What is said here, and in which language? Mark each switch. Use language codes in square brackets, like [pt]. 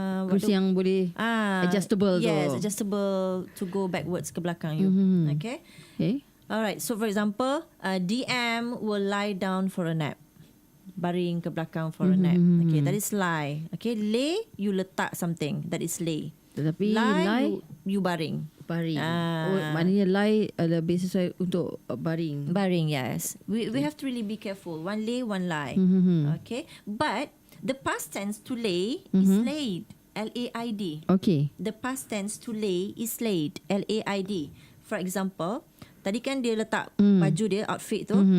[ms] kerusi yang boleh adjustable tu. [en] Yes, adjustable to go backwards [ms] ke belakang [en] you. Okay. Alright, so for example, DM will lie down for a nap. [ms] Baring ke belakang [en] for a nap. Okay, that is lie. Okay, lay, you letak something. That is lay. [ms] Tetapi lie you baring. Maknanya lie lebih sesuai untuk baring. Baring, yes. [en] We have to really be careful. One lay, one lie. Okay, but the past tense to lay is laid. L-A-I-D. Okay. The past tense to lay is laid. L-A-I-D. For example, [ms] tadi kan dia letak baju dia, [en] outfit tu.